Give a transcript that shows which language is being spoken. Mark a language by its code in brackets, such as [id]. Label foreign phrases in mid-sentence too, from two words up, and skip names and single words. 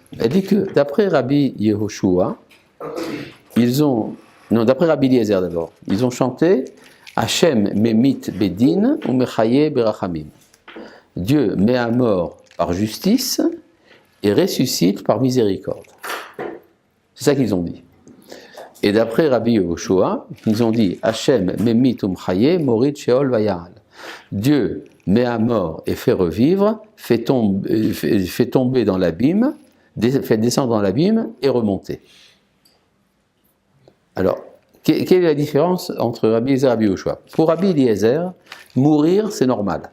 [fr] Elle dit que d'après Rabbi Yehoshua, d'après Rabbi Eliezer d'abord, ils ont chanté [he] השם ממית בדין ומחיה ברחמים. [fr] Dieu met à mort par justice et ressuscite par miséricorde. C'est ça qu'ils ont dit. Et d'après Rabbi Yehoshua, ils ont dit [he] השם ממית ומחיה מוריד שאול ויעל. [fr] Dieu met à mort et fait revivre, fait tomber dans l'abîme, fait descendre dans l'abîme et remonter. Alors, quelle est la différence entre Rabbi Eliezer et Rabbi Yehoshua? Pour Rabbi Eliezer, mourir c'est normal.